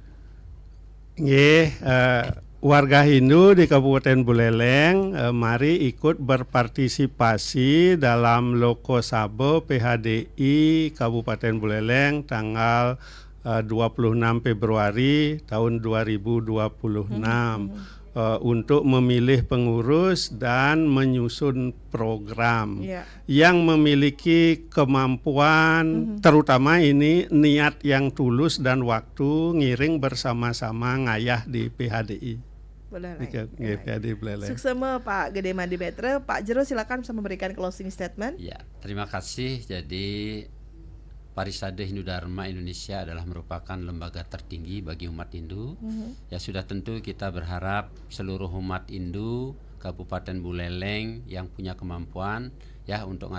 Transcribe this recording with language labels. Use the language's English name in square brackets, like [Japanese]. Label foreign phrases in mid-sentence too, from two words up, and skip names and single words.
[Indonesian] Warga Hindu di Kabupaten Buleleng, mari ikut berpartisipasi dalam Loka Sabo PHDI Kabupaten Buleleng tanggal 26 Februari tahun 2026 untuk memilih pengurus dan menyusun program yang memiliki kemampuan, terutama ini niat yang tulus dan waktu ngiring bersama-sama ngayah di PHDI. Suksema Pak Gede Made Meter. Pak Jero silakan bisa memberikan [English] closing statement. [Indonesian] Ya, terima kasih. Jadi Parisade Hindu Dharma Indonesia adalah merupakan lembaga tertinggi bagi umat Hindu. Ya sudah tentu kita berharap seluruh umat Hindu Kabupaten Buleleng yang punya kemampuan ya untuk